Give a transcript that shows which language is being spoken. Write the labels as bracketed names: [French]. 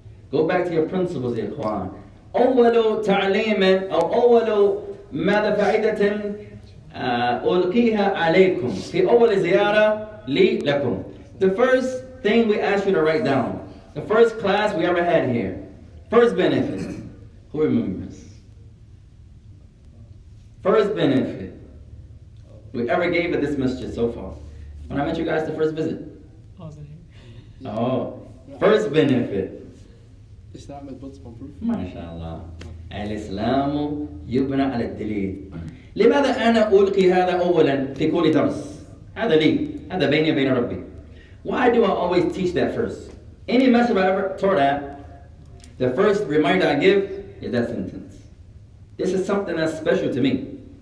[English] Go back to your principles, [Arabic] يا إخوان. أول تعليم أو أول ماذا فائدة ألقيها عليكم في أول زيارة لي لكم. [English] The first thing we ask you to write down. The first class we ever had here. First benefit. Who remembers? First benefit we ever gave at this masjid so far. When I met you guys the first visit. Oh, first benefit. Islam is built upon proof. MashaAllah. [Arabic] الإسلام يبنى على الدليل. لماذا أنا ألقي هذا أولا في كل درس؟ هذا لي. هذا بيني وبين ربي. [English] Why do I always teach that first? Any message I ever taught at, the first reminder I give is that sentence. This is something that's special to me.